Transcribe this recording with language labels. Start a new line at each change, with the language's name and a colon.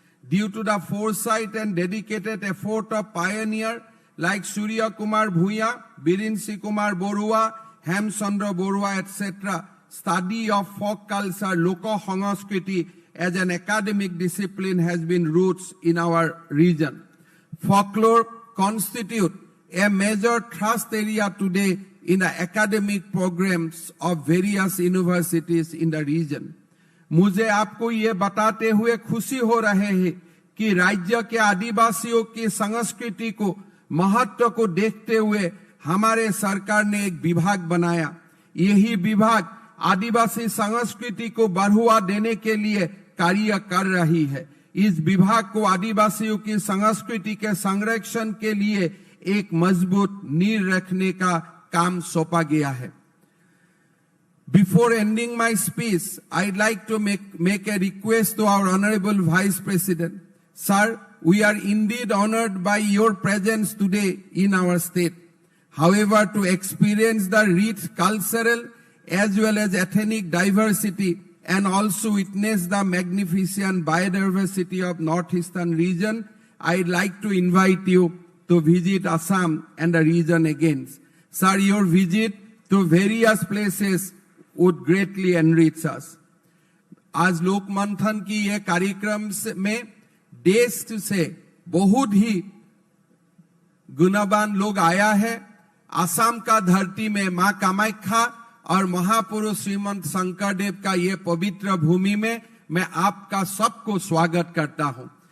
English: Due to the foresight and dedicated effort of pioneers like Surya Kumar Bhuya, Birinsi Kumar Borua, Hemchandra Borua, etc., study of folk culture, Loko Sangskriti, as an academic discipline has been roots in our region. Folklore constitute a major thrust area today in the academic programs of various universities in the region.
Hindi: मुझे आपको ये बताते हुए खुशी हो रहे है कि राज्य के आदिवासियों की संस्कृति को महत्व को देखते हुए हमारे सरकार ने एक विभाग बनाया। यही विभाग आदिवासी संस्कृति को बढ़ावा देने के लिए कार्य कर रही है। इस विभाग को आदिवासियों की संस्कृति के संरक्षण के लिए एक मजबूत नींव रखने का काम सौंपा गया है।
English: Before ending my speech, I'd like to make a request to our Honorable Vice President. Sir, we are indeed honored by your presence today in our state. However, to experience the rich cultural as well as ethnic diversity and also witness the magnificent biodiversity of northeastern region, I'd like to invite you to visit Assam and the region again. Sir, your visit to various places would greatly enrich us.
Hindi: आज लोकमंथन की ये कार्यक्रम में देश से बहुत ही गुणवान लोग आया है। असम का धरती में मां कामाख्या और महापुरुष श्रीमंत शंकरदेव का ये पवित्र भूमि में मैं आपका सबको स्वागत करता हूं।